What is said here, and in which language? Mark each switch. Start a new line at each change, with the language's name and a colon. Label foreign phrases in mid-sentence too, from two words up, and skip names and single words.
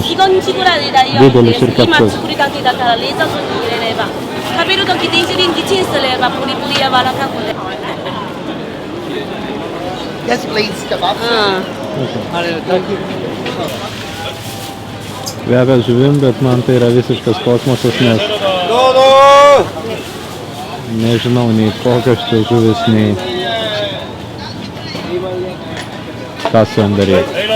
Lithuanian: Didelis ir keptus.
English: Yes, please, kebab.
Lithuanian: Kvepia žuvim, bet man tai yra visiškas kosmosas, nes nežinau nei kokios čia žuvis, nei ką su jom daryti.